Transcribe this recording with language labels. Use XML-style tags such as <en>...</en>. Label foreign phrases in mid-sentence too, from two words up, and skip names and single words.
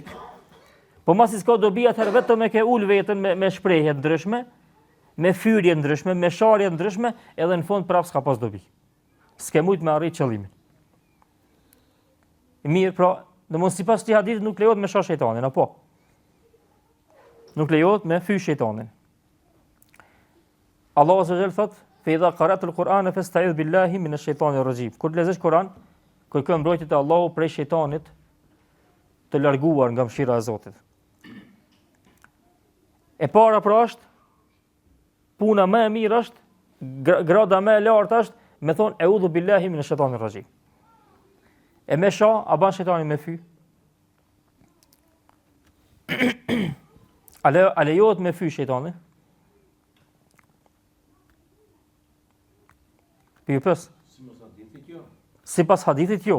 <sq>Po masi s'ka dobi atëherë vetëm e ke ul vetën me shprehje ndryshme, me fyrje ndryshme, me sharje ndryshme, edhe në fund prapë s'ka pas dobi. S'ke mujt me arrit qëllimin. Mirë, pra, domosdoshmë sipas këtij hadithi nuk lejohet me shoh shejtanin, apo? Nuk lejohet me fy shejtanin.</sq> <ar>الله عز وجل thot: "فإذا قرأت القرآن فاستعذ بالله من الشيطان الرجيم."</ar> <sq>Kur lezosh Kur'an, kërko mbrojtje te Allahu prej shejtanit të larguar nga mëshira e Zotit. E para pra është puna më e mirë është, grada më e lartë është me thon</sq> <ar>أعوذ بالله من الشيطان الرجيم.</ar> <sq>E me shoh, a ban shejtani me fy? A lejohet me fy shejtani? Pyetës. Sipas hadithit jo.</sq>